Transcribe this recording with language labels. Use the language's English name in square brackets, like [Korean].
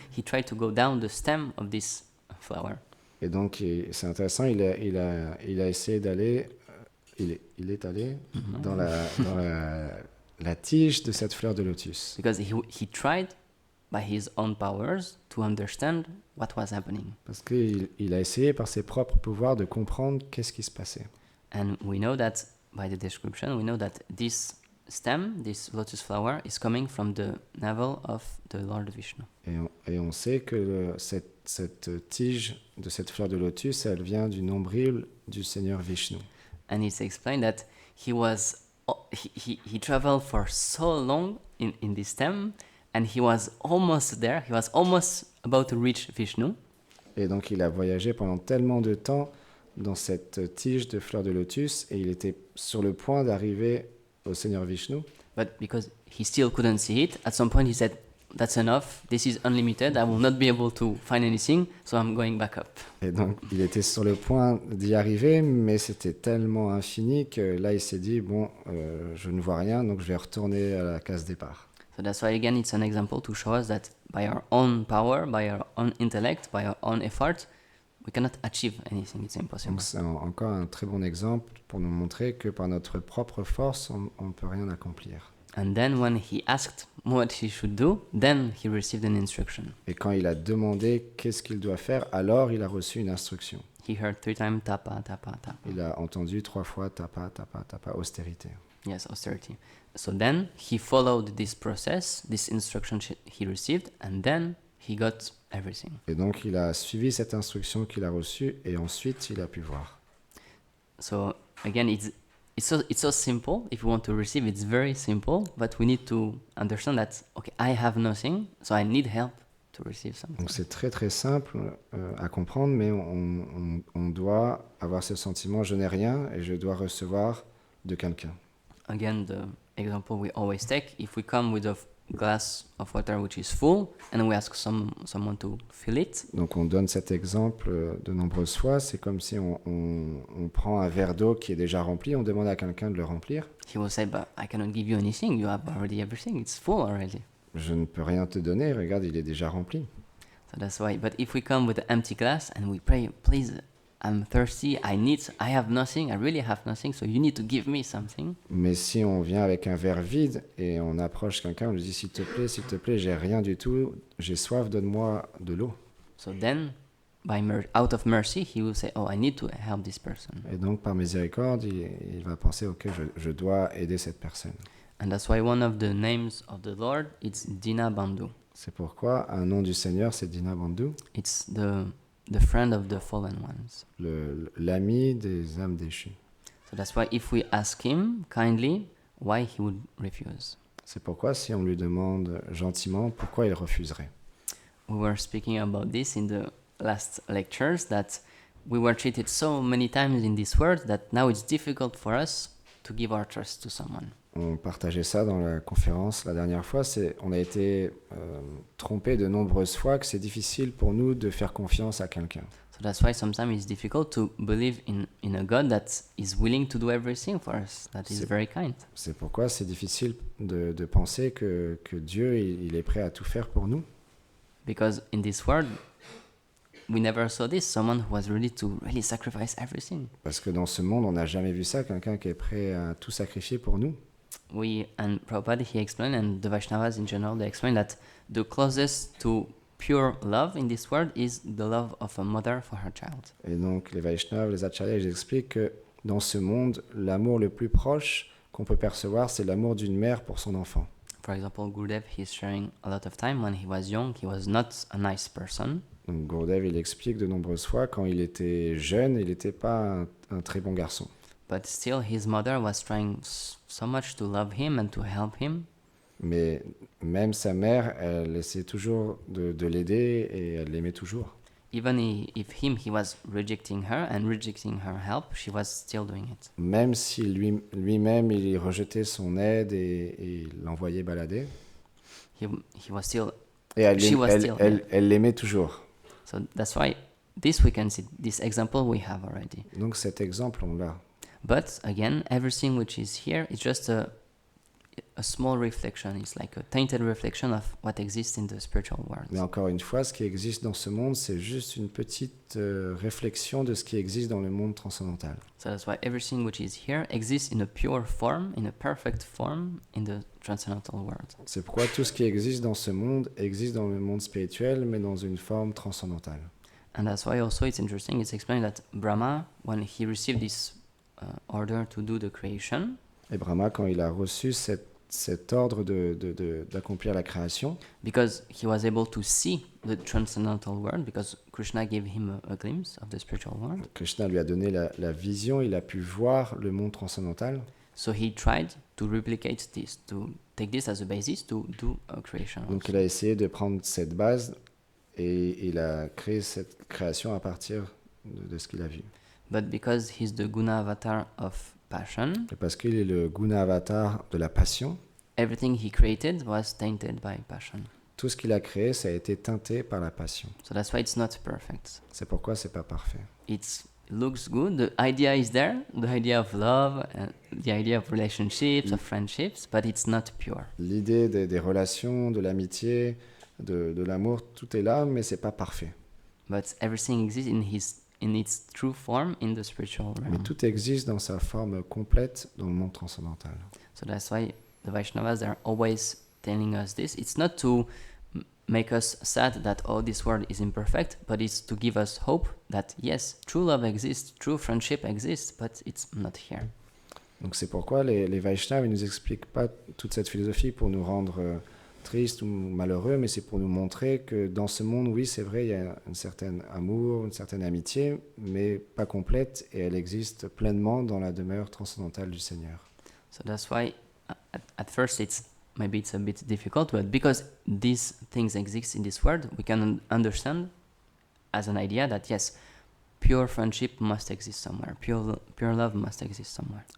[English] He tried to go down the stem of this flower. [French] Et donc, c'est intéressant, il a essayé d'aller, il est allé dans la tige de cette fleur de lotus. [English] Because he tried by his own powers to understand what was happening. [French] Parce qu'il a essayé par ses propres pouvoirs de comprendre qu'est-ce qui se passait. [English] And we know that by the description, we know that this stem, this lotus flower, is coming from the navel of the Lord Vishnu. [French] Et on sait que cette tige de cette fleur de lotus, elle vient du nombril du Seigneur Vishnu. [English] And it's explained that he traveled for so long in this stem, and he was almost there. He was almost about to reach Vishnu. [French] Et donc il a voyagé pendant tellement de temps dans cette tige de fleur de lotus et il était sur le point d'arriver au Seigneur Vishnu. [English] But because he still couldn't see it, at some point he said, "That's enough. This is unlimited. I will not be able to find anything, so I'm going back up." [French] Et donc il était sur le point d'y arriver, mais c'était tellement infini que là il s'est dit, bon, je ne vois rien, donc je vais retourner à la case départ. [English] So that's why again it's an example to show us that by our own power, by our own intellect, by our own effort, we cannot achieve anything. It's impossible. [French] Donc c'est encore un très bon exemple pour nous montrer que par notre propre force, on ne peut rien accomplir. [English] And then when he asked what he should do, then he received an instruction. [French] Et quand il a demandé qu'est-ce qu'il doit faire, alors il a reçu une instruction. [English] He heard 3 times tapa, tapa, tapa. [French] Il a entendu 3 fois tapa, tapa, tapa, austérité. [English] Yes, austerity. So then he followed this process, this instruction he received, and then he got everything. [French] Et donc il a suivi cette instruction qu'il a reçue et ensuite il a pu voir. [English] So again, it's so simple. If you want to receive, it's very simple. But we need to understand that okay, I have nothing, so I need help to receive something. [French] Donc c'est très très simple à comprendre, mais on doit avoir ce sentiment, je n'ai rien et je dois recevoir de quelqu'un. [English] Again, the example we always take: if we come with a glass of water which is full, and we ask someone to fill it, [French] Donc on donne cet exemple de nombreuses fois, c'est comme si on prend un verre d'eau qui est déjà rempli, on demande à quelqu'un de le remplir. [English] he will say, "But I cannot give you anything. You have already everything. It's full already." [French] Je ne peux rien te donner, regarde, il est déjà rempli. [English] So that's why. But if we come with an empty glass and we pray, "Please, I'm thirsty. I have nothing. I really have nothing. So you need to give me something." [French] Mais si on vient avec un verre vide et on approche quelqu'un, on lui dit s'il te plaît, j'ai rien du tout, j'ai soif, donne-moi de l'eau. [English] So then, out of mercy, he will say, "Oh, I need to help this person." [French] Et donc par miséricorde, il va penser, ok, je dois aider cette personne. [English] And that's why one of the names of the Lord, it's Dinabandhu. [French] C'est pourquoi un nom du Seigneur, c'est Dinabandhu, [English] It's the friend of the fallen ones. [French] l'ami des âmes déchues. [English] So that's why if we ask him kindly, why he would refuse? [French] C'est pourquoi si on lui demande gentiment pourquoi il refuserait. [English] We were speaking about this in the last lectures, that we were treated so many times in this world that now it's difficult for us to give our trust to someone. [French] On partageait ça dans la conférence la dernière fois. On a été trompé de nombreuses fois que c'est difficile pour nous de faire confiance à quelqu'un. [English] So that's why sometimes it's difficult to believe in a God that is willing to do everything for us, that is very kind. [French] C'est pourquoi c'est difficile de penser que Dieu il est prêt à tout faire pour nous. [English] Because in this world, we never saw this, someone who was ready to really sacrifice everything. [French] Parce que dans ce monde, on n'a jamais vu ça, quelqu'un qui est prêt à tout sacrifier pour nous. [English] And Prabhupada, he explained, and the Vaishnavas in general, they explain that the closest to pure love in this world is the love of a mother for her child. [French] Et donc les Vaishnavas, les Acharyas, ils expliquent que dans ce monde, l'amour le plus proche qu'on peut percevoir, c'est l'amour d'une mère pour son enfant. [English] For example, Gurudev, he's sharing a lot of time when he was young, he was not a nice person. [French] Donc Gurudev, il explique de nombreuses fois, quand il était jeune, il n'était pas un très bon garçon. [English] But still, his mother was trying so much to love him and to help him. [French] Mais même sa mère, elle essayait toujours de l'aider et elle l'aimait toujours. [English] Even if he was rejecting her and rejecting her help, she was still doing it. [French] Même si lui-même, il rejetait son aide et l'envoyait balader. [English] He was still, [French] Et elle l'aimait toujours. [English] so that's why this we can see, this example we have already. [French] Donc cet exemple, on l'a. [English] But again, everything which is here is just a small reflection. It's like a tainted reflection of what exists in the spiritual world. [French] Mais encore une fois, ce qui existe dans ce monde, c'est juste une petite réflexion de ce qui existe dans le monde transcendantal. [English] So that's why everything which is here exists in a pure form, in a perfect form, in the transcendental world. [French] C'est pourquoi tout ce qui existe dans ce monde existe dans le monde spirituel, mais dans une forme transcendantale. [English] And that's why also it's interesting, it's explained that Brahma, when he received this order to do the creation, [French] Et Brahma, quand il a reçu cet ordre d'accomplir la création, [English] because he was able to see the transcendental world, because Krishna gave him a glimpse of the spiritual world. [French] Krishna lui a donné la vision, il a pu voir le monde transcendantal. [English] So he tried to replicate this, to take this as a basis to do a creation. [French] Donc [English] also. [French] il a essayé de prendre cette base et il a créé cette création à partir de ce qu'il a vu. [English] But because he's the guna avatar of passion, [French] Et parce qu'il est le guna avatar de la passion, [English] everything he created was tainted by passion. [French] tout ce qu'il a créé, ça a été teinté par la passion. [English] So that's why it's not perfect. [French] C'est pourquoi c'est pas parfait. [English] It looks good, the idea is there, the idea of love, and the idea of relationships, of friendships, but it's not pure. [French] L'idée des relations, de l'amitié, de l'amour, tout est là, mais c'est pas parfait. [English] But everything exists in its true form in the spiritual [French] Mais [English] realm. [French] tout existe dans sa forme complète dans le monde transcendantal. [English] So that's why the Vaishnavas are always telling us this. It's not to make us sad that this world is imperfect, but it's to give us hope that yes, true love exists, true friendship exists, but it's not here. [French] Donc c'est pourquoi les Vaishnavas ne nous expliquent pas toute cette philosophie pour nous rendre tristes ou malheureux, mais c'est pour nous montrer que dans ce monde, oui, c'est vrai, il y a un certain amour, une certaine amitié, mais pas complète, et elle existe pleinement dans la demeure transcendantale du Seigneur. [English] So that's why at first maybe it's a bit difficult, but because these things exist in this world, we can understand as an idea that yes, pure friendship must exist somewhere, pure love must exist somewhere.